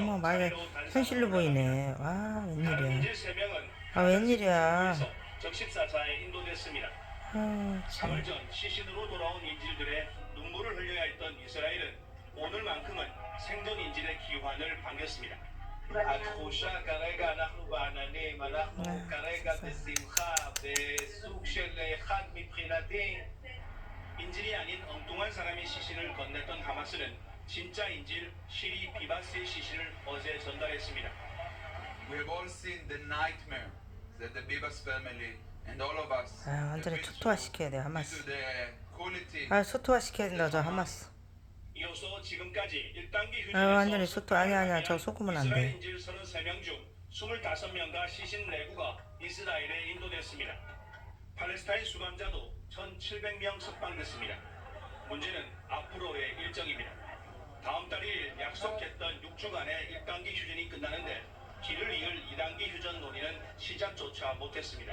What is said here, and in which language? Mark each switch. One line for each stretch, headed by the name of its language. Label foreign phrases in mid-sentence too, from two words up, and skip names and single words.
Korean: 어머, 막이 차례로 현실로 보이네. 와, 다른 웬일이야. 인질 3명은 아, 웬일이야. 적십사자에 인도됐습니다. 아, 참. 3월 전 시신으로 돌아온 인질들의 눈물을 흘려야 했던 이스라엘은 오늘만큼은 생존 인질의 귀환을 반겼습니다.
Hebrew: התחושה כרגע אנחנו בעננים, אנחנו כרגע בשמחה, בסוג של חג מבחינתי.
Korean: 인질이 아닌 엉뚱한 사람의 시신을 건넸던 하마스는 진짜 인질 시리 비바스의 시신을 어제 전달했습니다.
English: We have all seen the nightmare that the Bibas family and all of us
Korean: 아, 완전히 초토화 시켜야 돼,
English: due to
Korean: 하마스.
English: the quality
Korean: 아, 소토화 시켜야 된다, 저 하마스. 이로써 지금까지 1단계 휴전에서 아, 완전히 소토, 아니야, 저 쏟으면 안 이스라엘 돼. 인질 33명 중 25명과 시신 4구가 이스라엘에 인도됐습니다. 팔레스타인 수감자도 1,700명 석방됐습니다. 문제는 앞으로의 일정입니다. 다음 달 1일 약속했던 6주간의 1단계 휴전이 끝나는데 뒤를 이을 2단계 휴전 논의는 시작조차 못했습니다.